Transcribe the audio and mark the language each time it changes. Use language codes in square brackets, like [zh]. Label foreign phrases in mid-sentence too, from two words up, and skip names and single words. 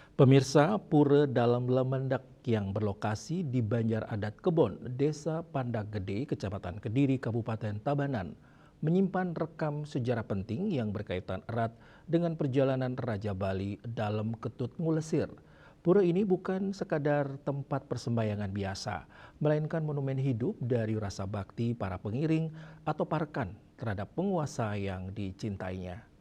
[id] Pemirsa, Pura Dalam Lemendak yang berlokasi di Banjar Adat Kebon, Desa Pandak Gede, Kecamatan Kediri, Kabupaten Tabanan, menyimpan rekam sejarah penting yang berkaitan erat dengan perjalanan Raja Bali dalam Ketut Ngulesir. Pura ini bukan sekadar tempat persembahyangan biasa, melainkan monumen hidup dari rasa bakti para pengiring atau parkan terhadap penguasa yang dicintainya.